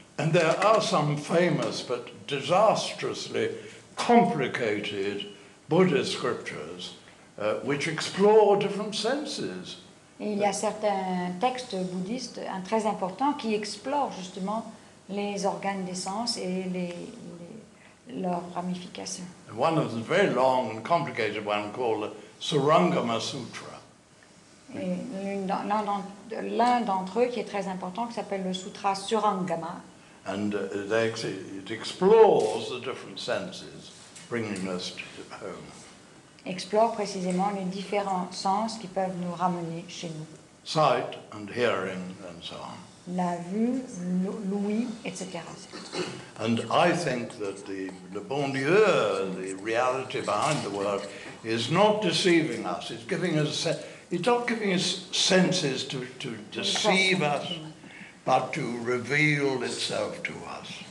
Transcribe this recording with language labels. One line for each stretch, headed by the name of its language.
English: And there are some famous but disastrously complicated Buddhist scriptures which explore different senses.
French: Et il y a certains textes bouddhistes très importants qui explorent justement les organes des sens et leurs ramifications.
English: And one of them, very long and complicated one called the Surangama Sutra.
French: Et l'un d'entre eux qui est très important, qui s'appelle le Sutra Surangama,
English: And it explores the different senses, bringing us to home.
French: explore précisément les différents sens qui peuvent nous ramener chez nous.
English: Sight and hearing and so on.
French: La vue, l'ouïe, etc.
English: And I think that the bon Dieu, the reality behind the world, is not deceiving us. It's giving us it's not giving us senses to deceive us, but to reveal itself to us.